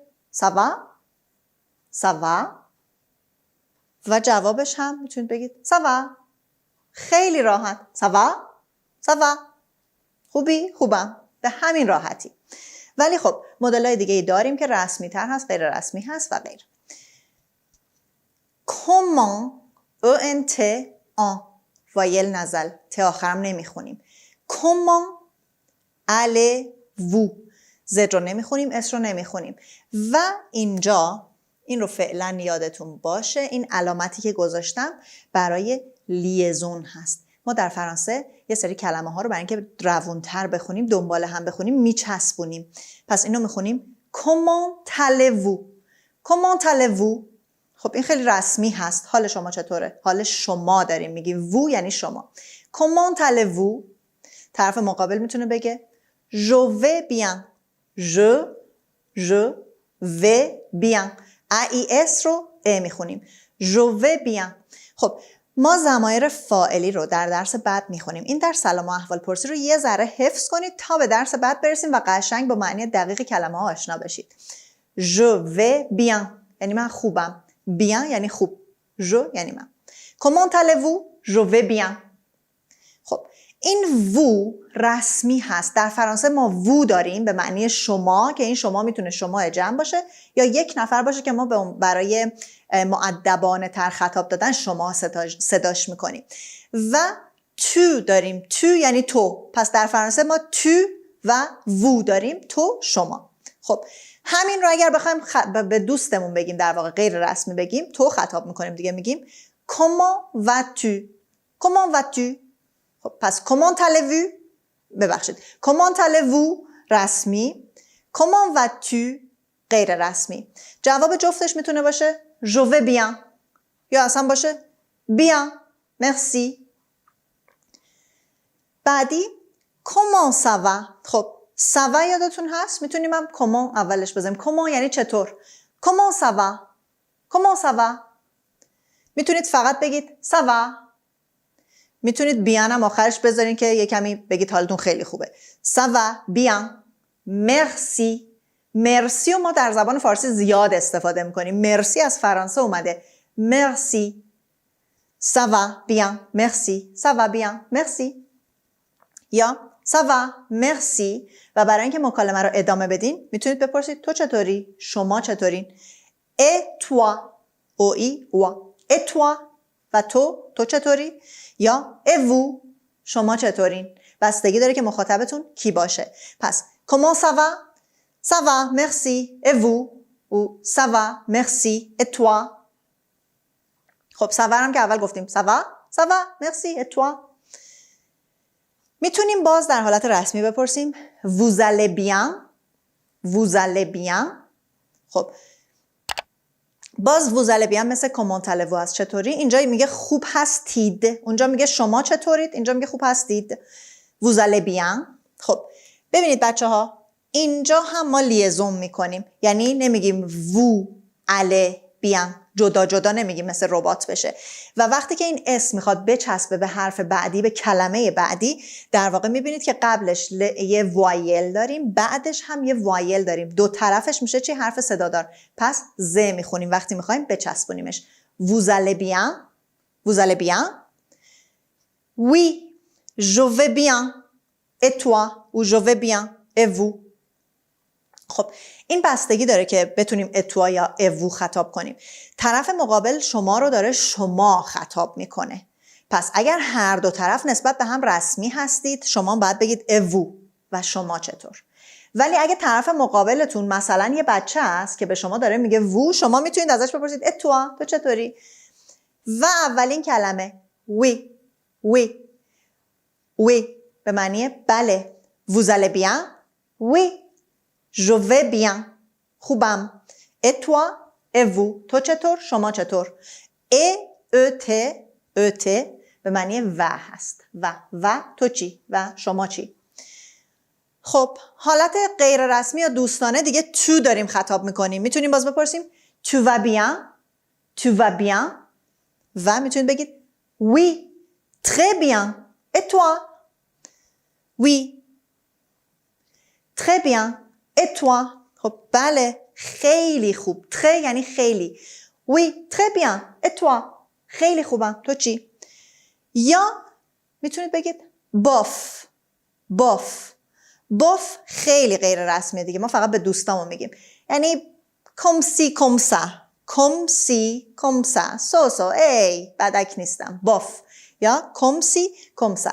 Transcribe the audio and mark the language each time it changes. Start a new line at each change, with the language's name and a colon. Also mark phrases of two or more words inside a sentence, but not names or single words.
French: ça va? ça va?
Persian: و جوابش هم میتونید بگید سوا. خیلی راحت. سوا؟ سوا. خوبی؟ خوبم. به همین راحتی. ولی خب مدل‌های دیگه داریم که رسمی تر هست، غیر رسمی هست و غیره.
French: comment ENT en
Persian: وایل نزل، ت آخرم نمیخونیم.
French: comment allez-vous،
Persian: زد رو نمیخونیم، اس رو نمیخونیم. و اینجا این رو فعلا یادتون باشه، این علامتی که گذاشتم برای لیزون هست. ما در فرانسه یه سری کلمه ها رو برای اینکه روونتر بخونیم، دنبال هم بخونیم، میچسبونیم. پس اینو میخونیم
French: comment allez-vous. comment allez-vous.
Persian: خب این خیلی رسمی هست. حال شما چطوره؟ حال شما داریم میگیم، وو یعنی شما.
French: comment allez-vous.
Persian: طرف مقابل میتونه بگه
French: je vais bien. je vais bien.
Persian: AIS رو ا میخونیم.
French: je vais bien.
Persian: خب ما ضمایر فاعلی رو در درس بعد میخونیم. این در سلام و احوال پرسی رو یه ذره حفظ کنید تا به درس بعد برسیم و قشنگ با معنی دقیق کلمه ها آشنا بشید.
French: je vais bien
Persian: یعنی من خوبم. bien یعنی خوب. je یعنی من.
French: comment allez-vous. je vais bien.
Persian: خب این وو رسمی هست. در فرانسه ما وو داریم به معنی شما که این شما میتونه شما جمع باشه یا یک نفر باشه که ما برای مؤدبانه تر خطاب دادن شما صداش میکنیم. و تو داریم. تو یعنی تو. پس در فرانسه ما تو و وو داریم، تو شما. خب همین رو اگر بخوایم به دوستمون بگیم، در واقع غیر رسمی بگیم، تو خطاب میکنیم دیگه، میگیم
French: comment vas-tu. comment vas-tu.
Persian: خب پس
French: comment allez-vous.
Persian: ببخشید
French: comment allez-vous
Persian: رسمی،
French: comment vas-tu
Persian: غیر رسمی. جواب جفتش میتونه باشه
French: je vais bien
Persian: یا اصلا باشه
French: bien merci. بعدی comment ça va.
Persian: خب
French: ça va
Persian: یادتون هست؟ میتونیم هم comment اولش بزنیم. comment یعنی چطور.
French: comment ça va. comment ça va.
Persian: میتونید فقط بگید
French: ça va.
Persian: میتونید بیان هم آخرش بذارین که یه کمی بگید حالتون خیلی خوبه.
French: ça va bien. merci.
Persian: مرسی و ما در زبان فارسی زیاد استفاده میکنیم. مرسی از فرانسه اومده.
French: merci. ça va bien. merci. ça va bien. merci. یا ça va merci.
Persian: و برای اینکه مکالمه رو ادامه بدین میتونید بپرسید تو چطوری؟ شما چطورین؟
French: et toi. et toi.
Persian: و تو چطوری؟ یا
French: et vous.
Persian: شما چطورین؟ بستگی داره که مخاطبتون کی باشه.
French: پس comment ça va. ça va merci. et vous. ou ça va merci. et toi. خب ça va
Persian: هم که اول گفتیم.
French: ça va merci. et toi.
Persian: میتونیم باز در حالت رسمی بپرسیم
French: vous allez bien. vous allez bien.
Persian: خب باز
French: vous allez bien
Persian: مثل
French: comment allez-vous
Persian: هست. چطوری؟ اینجا میگه خوب هستید. اونجا میگه شما چطورید. اینجا میگه خوب هستید.
French: vous allez bien.
Persian: خب ببینید بچه ها اینجا هم ما لیزون میکنیم. یعنی نمیگیم
French: vous allez bien
Persian: جدا جدا نمیگیم مثل ربات بشه. و وقتی که این اسم میخواد بچسبه به حرف بعدی، به کلمه بعدی، در واقع میبینید که قبلش یه وایل داریم، بعدش هم یه وایل داریم. دو طرفش میشه چی؟ حرف صدادار. پس ز میخونیم وقتی میخوایم بچسبونیمش.
French: vous allez bien. vous allez bien. oui je vais bien. et toi. ou je vais bien. et vous.
Persian: خب این بستگی داره که بتونیم اتوا یا اوو خطاب کنیم. طرف مقابل شما رو داره شما خطاب میکنه. پس اگر هر دو طرف نسبت به هم رسمی هستید شما باید بگید اوو و شما چطور. ولی اگه طرف مقابلتون مثلا یه بچه است که به شما داره میگه وو، شما میتونید ازش بپرسید اتوا تو چطوری. و اولین کلمه وی به معنی بله.
French: vous allez bien. oui je vais bien. خوبم. et toi. et vous.
Persian: تو چطور؟ شما چطور؟ et به معنی و هست. و تو چی؟ و شما چی؟ خب حالت غیر رسمی یا دوستانه دیگه تو داریم خطاب میکنیم. میتونیم باز بپرسیم
French: tu vas bien. tu vas bien.
Persian: و میتونید بگید
French: oui très bien. et toi. oui très bien. et toi.
Persian: خب بله خیلی خوب. très یعنی خیلی.
French: oui très bien. et toi.
Persian: خیلی خوبم. تو چی؟ یا میتونید بگید bof. بوف خیلی غیر رسمیه دیگه، ما فقط به دوستامون میگیم. یعنی
French: comme ci comme ça, comme ci comme ça,
Persian: سو ای بدک نیستم، بوف یا کمسی کمسا.